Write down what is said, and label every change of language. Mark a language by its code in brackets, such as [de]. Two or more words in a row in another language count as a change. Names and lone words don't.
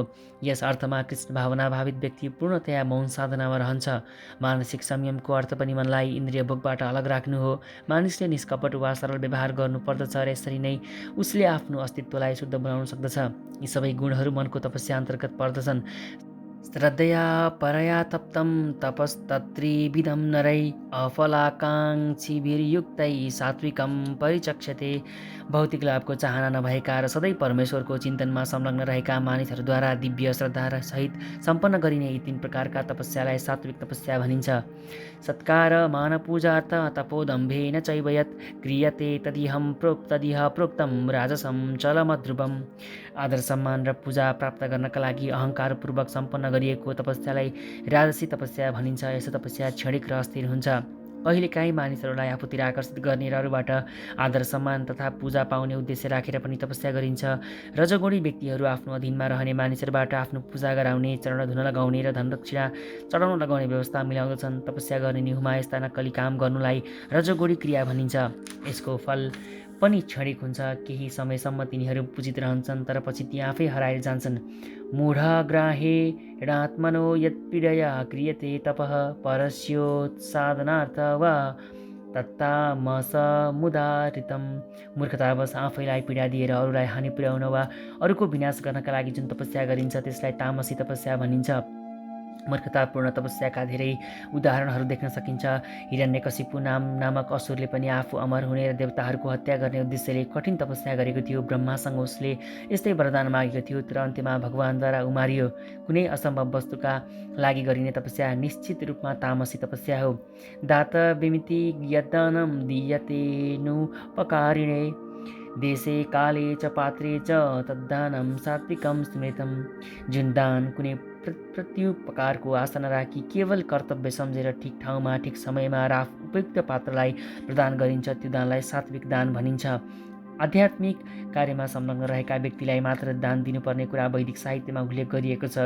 [ne] यस अर्थमा कृष्ण भावना भावित व्यक्ति पूर्णतया मौन साधनामा रहन्छ। मानसिक संयमको अर्थ पनि मनलाई इन्द्रिय भोगबाट अलग राख्नु हो। मानिसले निष्कपट वा सरल व्यवहार गर्नुपर्दछ र यसरी नै उसले आफ्नो अस्तित्वलाई शुद्ध बनाउन सक्दछ। यी सबै गुणहरू मनको तपस्या अन्तर्गत पर्दछन्। [sa] श्रद्धया परया तप्तं तपस्तत्त्रिविधं नरै अफलाकाङ्क्षिभिर्युक्तै सात्विकं परिचक्षते। [ne] भौतिक लाभको चाहना नभएका र सधैँ परमेश्वरको चिन्तनमा संलग्न रहेका मानिसहरूद्वारा दिव्य श्रद्धा सहित सम्पन्न गरिने यी 3 प्रकारका तपस्यालाई सात्विक तपस्या भनिन्छ। [sa] सत्कार, मान, पूजार्थ तपोदम्भेन चैव यत् क्रियते तदिह प्रोक्तं राजसं चलमध्रुवम्। [ne] आदर, सम्मान र पूजा प्राप्त गर्नका लागि अहङ्कारपूर्वक सम्पन्न गरिएको तपस्यालाई राजसी तपस्या भनिन्छ। यस्तो तपस्या क्षणिक र अस्थिर हुन्छ। कहिलेकाहीँ मानिसहरूलाई आफूतिर आकर्षित गर्ने र अरूबाट आदर, सम्मान तथा पूजा पाउने उद्देश्य राखेर पनि तपस्या गरिन्छ। रजोगुणी व्यक्तिहरू आफ्नो अधीनमा रहने मानिसहरूबाट आफ्नो पूजा गराउने, चरण धुन लगाउने र धनदक्षिणा चढाउन लगाउने व्यवस्था मिलाउँदछन्। तपस्या गर्ने निहुमा यस्ता नक्कली काम गर्नुलाई रजोगुणी क्रिया भनिन्छ। यसको फल पनि क्षणिक हुन्छ। केही समयसम्म तिनीहरू पूजित रहन्छन्, तर पछि ती आफै हराएर जान्छन्। [sa] मूढग्राहेणात्मनो यत्पीडया क्रियते तपः परस्योत्सादनार्थ वा तत्तामसमुदाहृतम्। [ne] मूर्खतावश आफैलाई पीडा दिएर अरूलाई हानि पुर्याउन वा अरूको विनाश गर्नका लागि जुन तपस्या गरिन्छ त्यसलाई तामसी तपस्या भनिन्छ। मूर्खतापूर्ण तपस्याका धेरै उदाहरणहरू देख्न सकिन्छ। हिरण्यकशिपु नामक असुरले पनि आफू अमर हुने र देवताहरूको हत्या गर्ने उद्देश्यले कठिन तपस्या गरेको थियो। ब्रह्मासँग उसले यस्तै वरदान मागेको थियो, तर अन्त्यमा भगवानद्वारा उमारियो। कुनै असम्भव वस्तुका लागि गरिने तपस्या निश्चित रूपमा तामसी तपस्या हो। [sa] दात विमिति यद्दानं दीयतेनुपकारिणे देशे काले च पात्रे च तद्दानं सात्विकं स्मृतं। [ne] जुन दान कुनै प्रत्युपकारको आशा नराखी केवल कर्तव्य सम्झेर ठिक ठाउँमा ठिक समयमा र उपयुक्त पात्रलाई प्रदान गरिन्छ, त्यो दानलाई सात्विक दान भनिन्छ। आध्यात्मिक कार्यमा संलग्न रहेका व्यक्तिलाई मात्र दान दिनुपर्ने कुरा वैदिक साहित्यमा उल्लेख गरिएको छ।